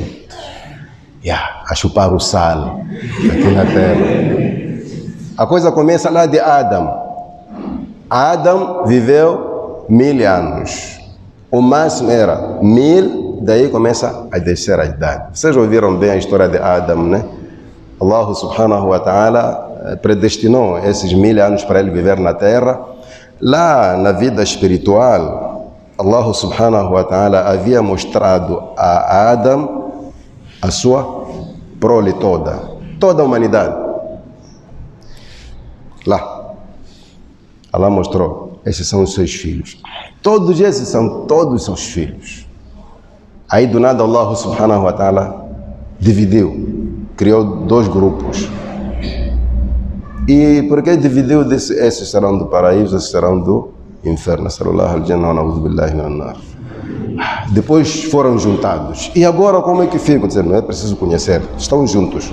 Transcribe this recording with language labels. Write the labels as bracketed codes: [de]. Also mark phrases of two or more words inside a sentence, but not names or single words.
[pt] A chupar o sal aqui na terra. A coisa começa lá de Adam. Adam viveu 1000 anos. O máximo era 1000, daí começa a descer a idade. Vocês ouviram bem a história de Adam, né? [ar] Allah subhanahu wa ta'ala [pt] predestinou esses 1000 anos para ele viver na terra. Lá na vida espiritual, [ar] Allah subhanahu wa ta'ala [pt] havia mostrado a Adam a sua prole toda a humanidade. Lá, Allah mostrou, esses são os seus filhos. Todos esses são todos seus filhos. Aí do nada [ar] Allah subhanahu wa ta'ala [pt] dividiu, criou 2 grupos. E por que dividiu? Esses serão do paraíso, esses serão do inferno. Depois foram juntados. E agora como é que fica? Não é preciso conhecer. Estão juntos.